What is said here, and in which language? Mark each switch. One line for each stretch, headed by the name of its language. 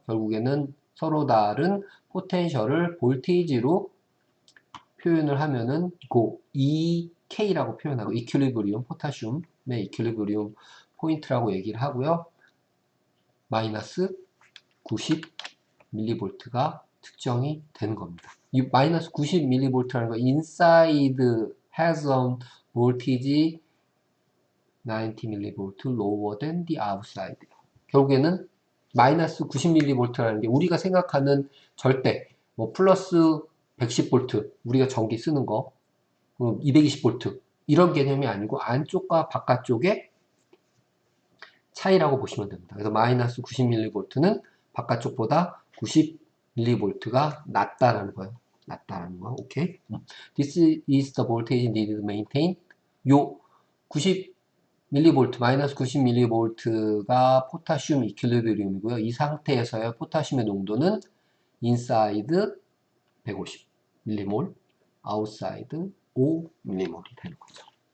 Korean: 결국에는 서로 다른 포텐셜을 볼테이지로 표현을 하면은 그 EK라고 표현하고 이퀄리브리움 포타슘의 이퀄리브리움 포인트라고 얘기를 하고요. 마이너스 90mV가 특정이 되는 겁니다. 이 마이너스 90mV라는 거
English: inside has a voltage 90mV lower than the outside.
Korean: 결국에는 마이너스 90mV라는 게 우리가 생각하는 절대 뭐 플러스 110V 우리가 전기 쓰는 거 220V 이런 개념이 아니고 안쪽과 바깥쪽의 차이라고 보시면 됩니다. 그래서 마이너스 90mV는 바깥쪽보다 90mV가 낮다라는 거예요. 오케이.
English: This is the voltage needed to maintain.
Korean: 요 90mV, 마이너스 90mV가 포타슘 이퀄리브리움이고요. 이 상태에서의 포타슘의 농도는 inside 150mmol, outside 5mmol이 되는 거죠.